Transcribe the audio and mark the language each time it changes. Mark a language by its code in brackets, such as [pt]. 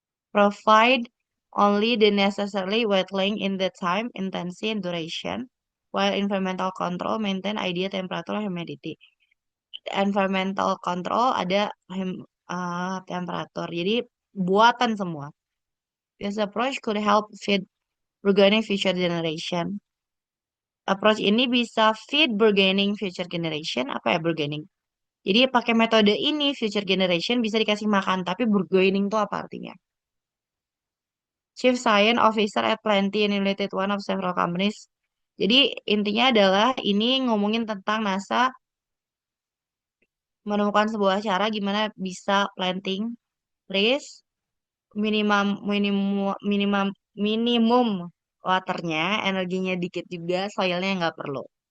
[en] Provide only the necessary wetling in the time, intensity, and duration, while environmental control maintain ideal temperature and humidity. [id] Environmental control ada temperatur. [en] Jadi buatan semua. This approach could help feed burgeoning future generation. Approach ini bisa feed burgeoning future generation. Apa ya burgeoning? [id] Jadi pakai metode ini future generation bisa dikasih makan, tapi burgeoning itu apa artinya? [en] Chief Science Officer at Plenty Unlimited, one of several companies. [id] Jadi intinya adalah ini ngomongin tentang NASA menemukan sebuah cara gimana bisa planting trees minimum minimum minimum minimum waternya, energinya dikit juga, soilnya nggak perlu.